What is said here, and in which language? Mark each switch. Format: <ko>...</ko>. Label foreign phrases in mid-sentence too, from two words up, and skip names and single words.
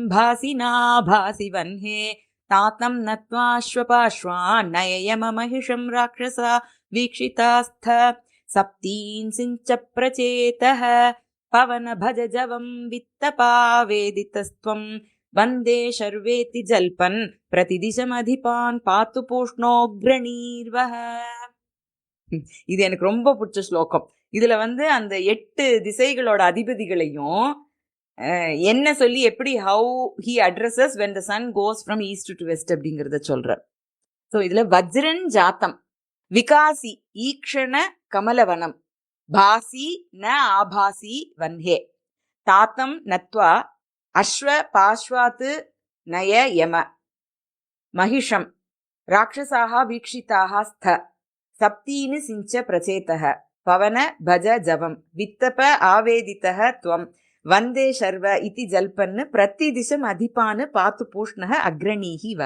<sa>भासिना भासि वह्ने तातं नत्वाश्वपाश्वान् नययममहिषं राक्षसा वीक्षितास्थ सप्तींसिञ्च प्रचेतः पवन भज जवं वित्तपावेदितस्त्वं वन्दे शर्वेति जल्पन् प्रतिदिशमधिपान् पातु पूष्णोग्रणीर्वः.</sa> <ta>இது எனக்கு ரொம்ப பிடிச்ச ஸ்லோகம். இதுல அந்த 8 திசைகளோட அதிபதிகளையும் என்ன சொல்லி எப்படி</ta> <en>how he addresses when the sun goes from east to west</en> <ta>அப்படிங்கறத சொல்றார்.</ta> <sa>ஸோ இதுல वज्रिन् जातं विकासि ईक्षण कमलवनं भासि न आभासि वह्ने तातं नत्वा अश्व पाशान् नय यम महिषं राक्षसाः वीक्षिताः स्थ सप्तीन् सिञ्च प्रचेतः पवन भज जवं वित्तप आवेदितः त्वं वन्दे शर्व इति जल्पन् प्रतिदिशम् अधिपान् पातु पूष्णः अग्रणीः वः.</sa>